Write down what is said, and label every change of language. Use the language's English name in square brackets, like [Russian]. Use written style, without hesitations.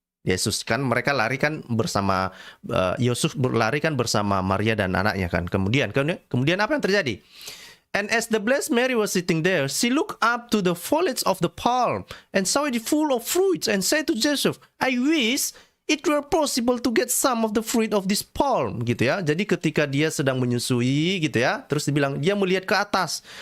[Indonesian] Yesus kan mereka lari kan bersama Yusuf berlari kan bersama Maria dan anaknya kan. Kemudian apa yang terjadi? [English] And as the blessed Mary was sitting there, she looked up to the foliage of the palm and saw it full of fruits and said to Joseph, I wish it were possible to get some of the fruit of this palm, [Indonesian] gitu ya. Jadi ketika dia sedang menyusui, gitu ya, terus dia melihat ke atas.